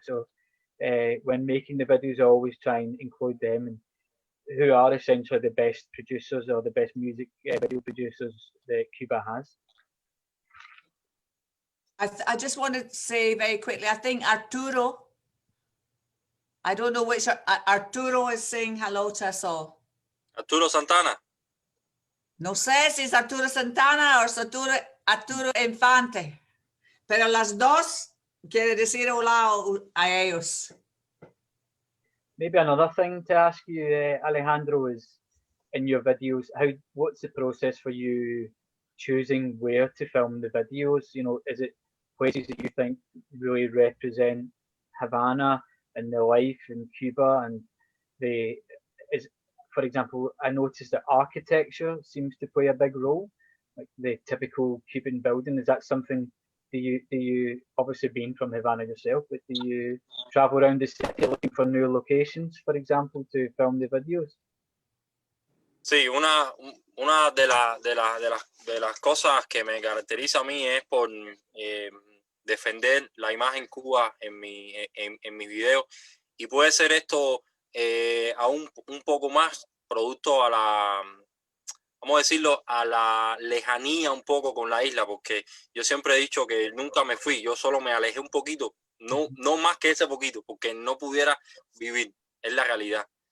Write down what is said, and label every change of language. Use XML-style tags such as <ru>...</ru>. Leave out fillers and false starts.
<en>So when making the videos, I always try and include them, and who are essentially the best producers or the best music video producers that Cuba has. I just want to say very quickly, I think Arturo, I don't know which, Arturo is saying hello to us all. Arturo Santana.</en> <es>No sé si es Arturo Santana o es Arturo Infante, pero las dos quiere decir hola a ellos.</es> <en>Maybe another thing to ask you, Alejandro, is in your videos, what's the process for you choosing where to film the videos? You know, is it places that you think really represent Havana and the life in Cuba? And for example, I noticed that architecture seems to play a big role, like the typical Cuban building. Is that something? Do you obviously being from Havana yourself, but do you travel around the city looking for new locations, for example, to film the videos?</en> <es>Sí, una de las cosas que me caracteriza a mí es por defender la imagen Cuba en mis videos, y puede ser esto aún un poco más producto a la, vamos a decirlo, a la lejanía un poco con la isla, porque yo siempre he dicho que nunca me fui, yo solo me alejé un poquito, no más que ese poquito, porque no pudiera vivir, es la realidad.</es>